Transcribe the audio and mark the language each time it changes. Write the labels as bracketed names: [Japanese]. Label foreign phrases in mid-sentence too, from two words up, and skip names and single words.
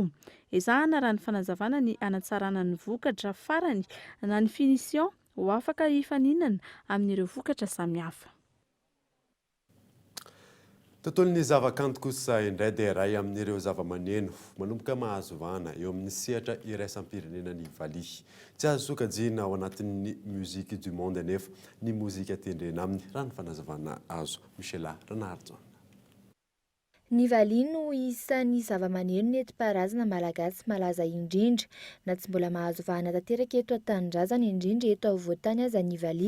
[Malagasy] Ezahana raha ny fanazavana ny anatsarana ny vokatra farany na ny finition ho afaka hifaninana amin'ireo vokatra samihafa. Tontolon'ny zavakanto kosa indray dia iray amin'ireo zavamaneno manomboka mahazo vahana eo amin'ny sehatra iraisam-pirenena ny Valia. Tsy azo sokajiana ao anatin'ny [French] musique du monde [Malagasy] anefa ny mozika tendrena aminy raha ny fanazavana azo. Michela Ranardzon. Ny Valia no isan'ny zavamaneno nentim-paharazana malagasy malaza indrindra na tsy mbola mahazo vahana tanteraka eto an-tanindrazana indrindra eto afovoantany aza ny Valia.